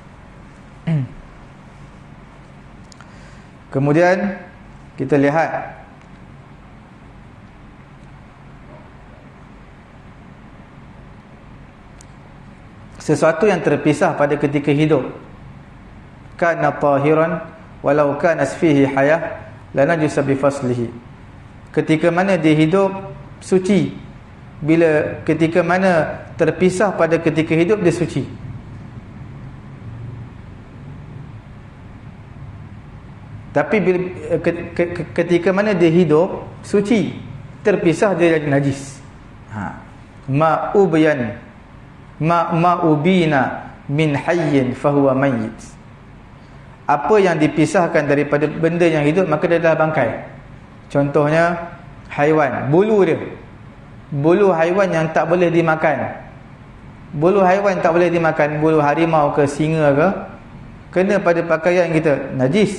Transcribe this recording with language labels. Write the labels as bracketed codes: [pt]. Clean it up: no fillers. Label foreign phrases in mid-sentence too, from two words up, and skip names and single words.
[ms] Kemudian kita lihat sesuatu yang terpisah pada ketika hidup, [ar] كان طاهرا ولو كان فيه حياة لا نجسة بفصله. [ms] Ketika mana dia hidup suci, bila ketika mana terpisah pada ketika hidup dia suci. Tapi bila ketika mana dia hidup suci, terpisah dia jadi najis. [ar] ما أبين من حي فهو ميت. [ms] Apa yang dipisahkan daripada benda yang hidup, maka dia adalah bangkai. Contohnya haiwan, bulu dia, bulu haiwan yang tak boleh dimakan. Bulu haiwan tak boleh dimakan, bulu harimau ke singa ke, kena pada pakaian kita, najis.